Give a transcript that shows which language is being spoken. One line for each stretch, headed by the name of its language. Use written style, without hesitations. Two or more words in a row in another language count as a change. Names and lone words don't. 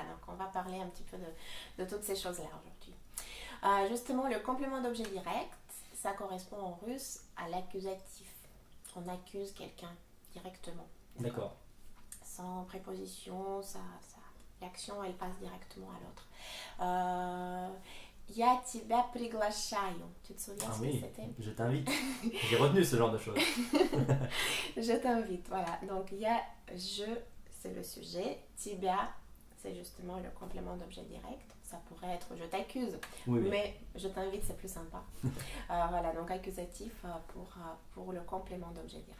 French: Donc, on va parler un petit peu de toutes ces choses-là aujourd'hui. Justement, le complément d'objet direct, ça correspond en russe à l'accusatif. On accuse quelqu'un directement. D'accord. Sans préposition, l'action elle passe directement à l'autre.
Russian: Я тебя приглашаю.
French: Tu te souviens ce que c'était? Je t'invite. J'ai retenu ce genre de choses. Je t'invite, voilà. Donc je, c'est le sujet. Тебя, c'est justement le complément d'objet direct. Ça pourrait être je t'accuse, Oui. Mais je t'invite, c'est plus sympa. Voilà, donc accusatif pour le complément d'objet direct.